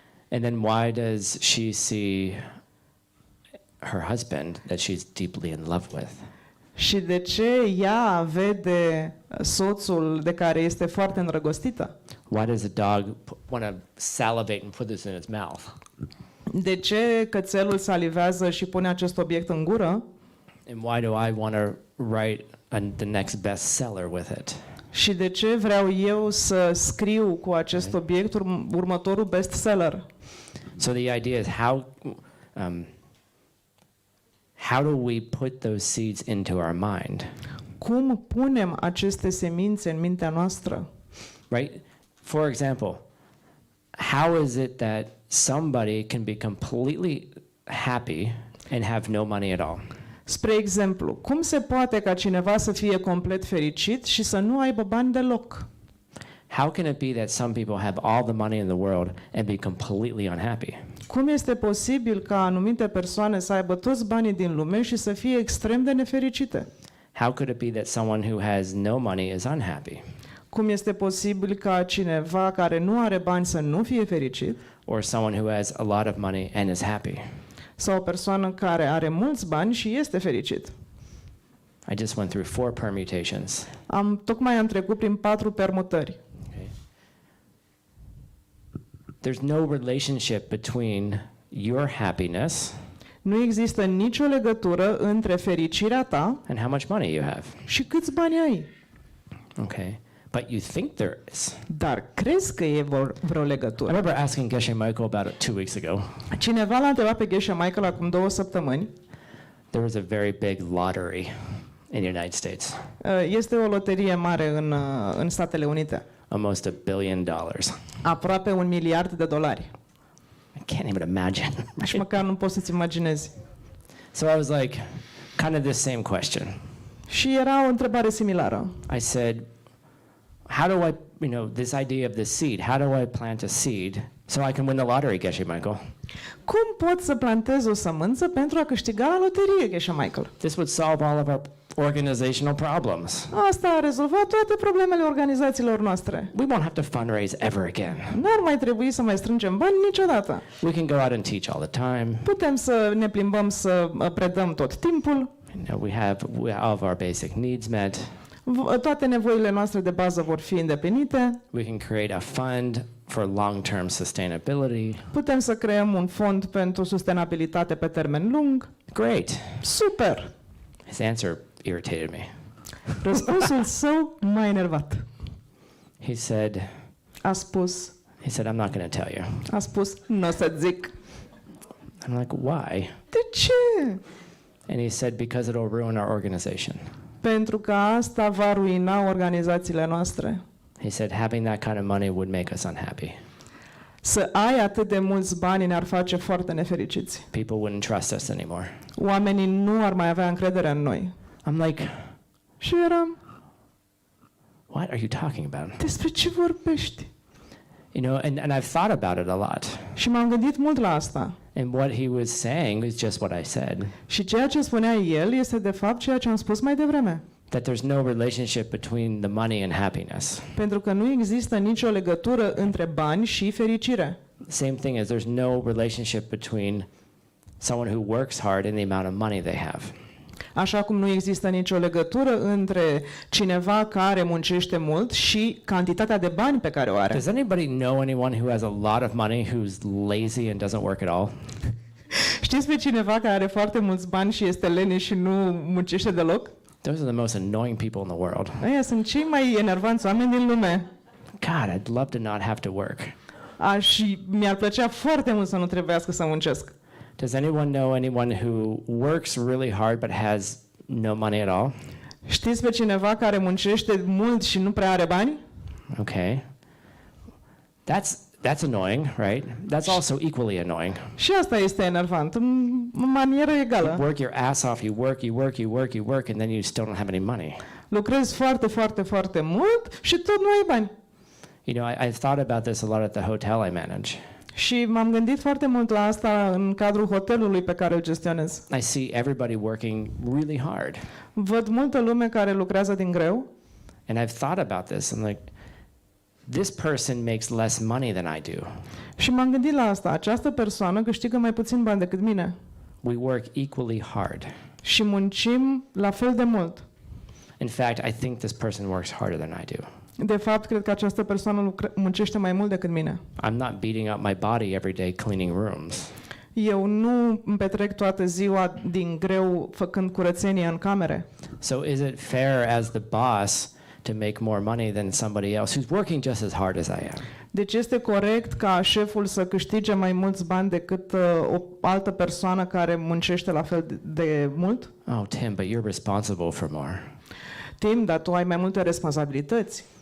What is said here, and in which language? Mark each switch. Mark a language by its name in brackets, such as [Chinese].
[English] And then why does she see her husband that she's deeply in love with? [Romanian] Și de ce ea vede soțul de care este foarte îndrăgostită? [English] Why does a dog want to salivate and put this in its mouth? [Romanian] De ce cățelul salivează și pune acest obiect în gură? [English] And why do I want to write the next bestseller with it? [Romanian] Și de ce vreau eu să scriu cu acest obiect următorul bestseller? [English] So the idea is how do we put those seeds into our mind? [Romanian] Cum punem aceste semințe în mintea noastră? [English] Right? For example, how is it that somebody can be completely happy and have no money at all? [Romanian] Spre exemplu, cum se poate ca cineva să fie complet fericit și să nu aibă bani deloc? [English] How can it be that some people have all the money in the world and be completely unhappy? [Romanian] Cum este posibil ca anumite persoane să aibă toți banii din lume și să fie extrem de nefericite? [English] How could it be that someone who has no money is unhappy? [Romanian] Cum este posibil ca cineva care nu are bani să nu fie fericit? [English] Or someone who has a lot of money and is happy? [Romanian] Sau o persoană care are mulți bani și este fericit? [English] I just went through 4 permutations. [Romanian] Tocmai am trecut prin 4 permutări. [English] Okay. There's no relationship between your happiness [Romanian] Nu există nicio legătură între fericirea ta [English] and how much money you have. [Romanian] și câți bani ai. [English] Okay. But you think there is. [Romanian] Dar crezi că e vreo [English] I [Romanian] legătură? [English] remember asking Geshe Michael about it 2 weeks ago. [Romanian] Cineva l-a întrebat pe Geshe Michael acum 2 săptămâni. [English] There was a very big lottery in the United States. [Romanian] Este o loterie mare în Statele Unite. [English] Almost $1 billion. [Romanian] Aproape $1 miliard. [English] I can't even imagine. [Romanian] Și măcar nu poți să-ți imaginezi. [English] So I was like, kind of the same question. [Romanian] Și era o întrebare similară. [English] I said, how do I, this idea of the seed, how do I plant a seed so I can win the lottery, Geshe Michael? [Romanian] Cum pot să plantez o sămânță pentru a câștiga la loterie, Geshe Michael? [English] This would solve all of our organizational problems. [Romanian] Asta a rezolvat toate problemele organizațiilor noastre. [English] We won't have to fundraise ever again. [Romanian] N-ar mai trebui să mai strângem bani niciodată. [English] We can go out and teach all the time. [Romanian] Putem să ne plimbăm să predăm tot timpul. [English] We have all of our basic needs met. [Romanian] Toate nevoile noastre de bază vor fi îndeplinite. [English] We can create a fund for long-term sustainability. [Romanian] Putem să creăm un fond pentru sustenabilitate pe termen lung. [English] Great. [Romanian] Super! [English] His answer irritated me. [Romanian] Răspunsul său m-a enervat. [English] He said, [Romanian] A spus, [English] I'm not going to tell you. [Romanian] nu o să zic. [English] I'm like, why? [Romanian] De ce? [English] And he said, because it'll ruin our organization. [Romanian] Pentru că asta va ruina organizațiile noastre. [English] He said, having that kind of money would make us unhappy. [Romanian] Să ai atât de mulți bani ne-ar face foarte nefericiți. [English] People wouldn't trust us anymore. [Romanian] Oamenii nu ar mai avea încredere în noi. [English] I'm like, [Romanian] Și eram, [English] what are you talking about? [Romanian] despre ce vorbești? [English] And I've thought about it a lot. [Romanian] Și m-am gândit mult la asta. [English] And what he was saying is just what I said. [Romanian] Și ceea ce spunea el este de fapt ceea ce am spus mai devreme. [English] That there's no relationship between the money and happiness. [Romanian] Pentru că nu există nicio legătură între bani și fericire. [English] Same thing as there's no relationship between someone who works hard and the amount of money they have. [Romanian] Așa cum nu există nicio legătură între cineva care muncește mult și cantitatea de bani pe care o are. [English] Does anybody know anyone who has a lot of money who's lazy and doesn't work at all? [Romanian] Știți pe cineva care are foarte mulți bani și este lene și nu muncește deloc? [English] Those are the most annoying people in the world. [Romanian] Aia sunt cei mai enervanți oameni din lume. [English] God, I'd love to not have to work. [Romanian] Și mi-ar plăcea foarte mult să nu trebuiască să muncesc. [English] Does anyone know anyone who works really hard but has no money at all? [Romanian] Știți pe cineva care muncește mult și nu prea are bani? [English] Okay. That's annoying, right? That's also equally annoying. [Romanian] Și asta este enervant, în manieră egală. [English] You work your ass off, you work, and then you still don't have any money. [Romanian] Lucrezi foarte, foarte, foarte mult și tot nu ai bani. [English] I've thought about this a lot at the hotel I manage. [Romanian] Și m-am gândit foarte mult la asta în cadrul hotelului pe care îl gestionez. [English] I see everybody working really hard. [Romanian] Văd multă lume care lucrează din greu. [English] And I've thought about this. I'm like, this person makes less money than I do. [Romanian] Și m-am gândit la asta. Această persoană câștigă mai puțin bani decât mine. [English] We work equally hard. [Romanian] Și muncim la fel de mult. [English] In fact, I think this person works harder than I do. [Romanian] De fapt, cred că această persoană muncește mai mult decât mine. [English] I'm not beating up my body every day cleaning rooms. [Romanian] Eu nu îmi petrec toată ziua din greu făcând curățenie în camere. [English] So is it fair as the boss to make more money than somebody else who's working just as hard as I am? [Romanian] Deci este corect ca șeful să câștige mai mulți bani decât o altă persoană care muncește la fel de mult? [English] Oh, Tim, but you're responsible for more. [Romanian] Tim, dar tu ai mai multe responsabilități.